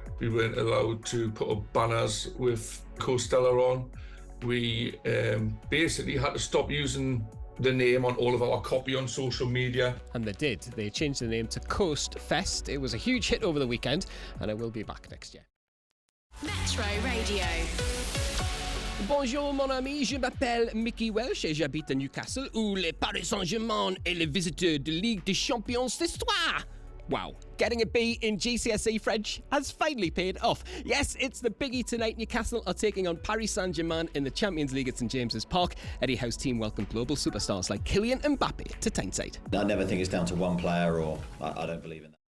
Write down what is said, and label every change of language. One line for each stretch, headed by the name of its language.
English: We weren't allowed to put up banners with Coastella on. We basically had to stop using the name on all of our copy on social media. And they did. They changed the name to Coast Fest. It was a huge hit over the weekend, and it will be back next year. Metro Radio.
French: Bonjour mon ami, je m'appelle Micky Welch et j'habite à Newcastle où les Paris Saint-Germain est le visiteur de Ligue des Champions d'Histoire.
English: Wow, getting a B in GCSE French has finally paid off. Yes, it's the biggie tonight. Newcastle are taking on Paris Saint-Germain in the Champions League at St James's Park. Eddie Howe's team welcomed global superstars like Kylian Mbappe to Tyneside. I never think it's down to one player, or I don't believe in that.